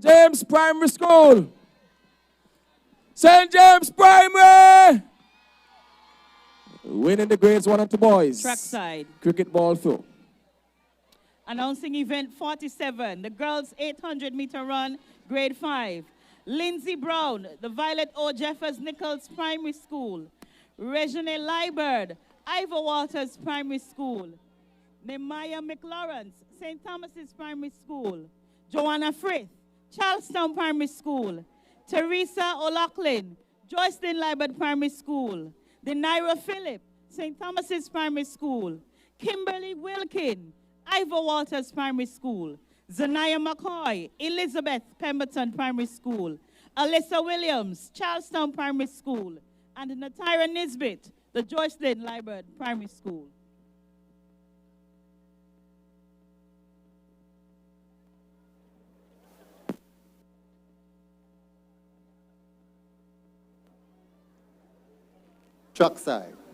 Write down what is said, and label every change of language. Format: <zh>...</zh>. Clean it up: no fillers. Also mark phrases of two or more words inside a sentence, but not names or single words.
<en>James Primary School. St. James Primary! Winning the grades 1 and 2 boys. Trackside. Cricket ball throw. Announcing event 47, the girls 800 meter run, grade 5. Lindsay Brown, the Violet O. Jeffers Nichols Primary School. Regine Liebert, Ivor Walters Primary School. Nehemiah McLawrence, St. Thomas's Primary School. Joanna Frith, Charlestown Primary School. Teresa O'Loughlin, Joycelyn Liebert Primary School. Denaira Phillip, St. Thomas's Primary School. Kimberly Wilkin, Ivor Walters Primary School. Zanaya McCoy, Elizabeth Pemberton Primary School. Alyssa Williams, Charlestown Primary School. And Natira Nisbet, the Joycelyn Liebert Primary School. Truck side.</en>